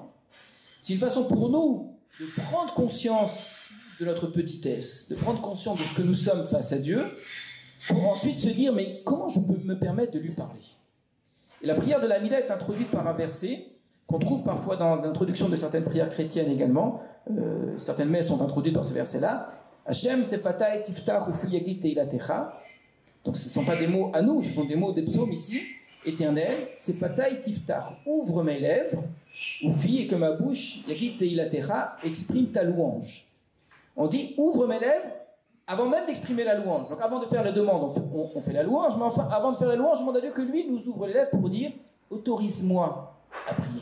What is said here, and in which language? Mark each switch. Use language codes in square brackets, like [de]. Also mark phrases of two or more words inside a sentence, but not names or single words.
[fr] C'est une façon pour nous de prendre conscience de notre petitesse, de prendre conscience de ce que nous sommes face à Dieu, pour ensuite se dire, mais comment je peux me permettre de lui parler? Et la prière de l'Amida est introduite par un verset qu'on trouve parfois dans l'introduction de certaines prières chrétiennes également. Certaines messes sont introduites par ce verset-là. [he] השם שפתי תפתח ופי יגיד תהלתך. [fr] Donc ce ne sont pas des mots à nous, ce sont des mots des psaumes ici. Éternel, [he] שפתי תפתח, [fr] ouvre mes lèvres, ufi, et que ma bouche, [he] יגיד תהלתך, [fr] exprime ta louange. On dit ouvre mes lèvres avant même d'exprimer la louange. Donc avant de faire la demande, on fait la louange, mais enfin, avant de faire la louange, je demande à Dieu que lui nous ouvre les lèvres pour dire autorise-moi à prier.